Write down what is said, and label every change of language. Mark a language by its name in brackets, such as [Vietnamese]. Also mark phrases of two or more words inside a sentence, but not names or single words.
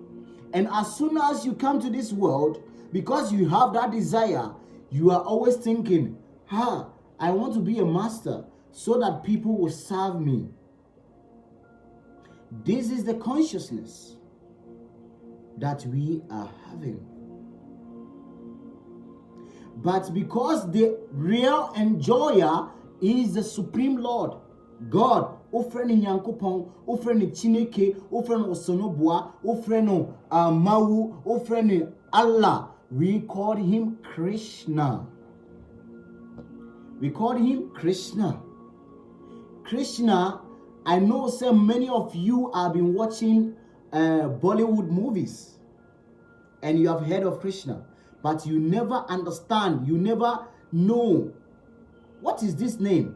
[English] And as soon as you come to this world, because you have that desire, you are always thinking, I want to be a master so that people will serve me. This is the consciousness that we are having. But because the real enjoyer is the Supreme Lord, God, [Akan] ofreni Nyankopon, ofreni Chineke, ofreni Osonobua, ofreni Mawu, ofreni Allah, [English] we call him Krishna. We call him Krishna. Krishna, I know so many of you have been watching Bollywood movies and you have heard of Krishna, but you never understand, you never know what is this name.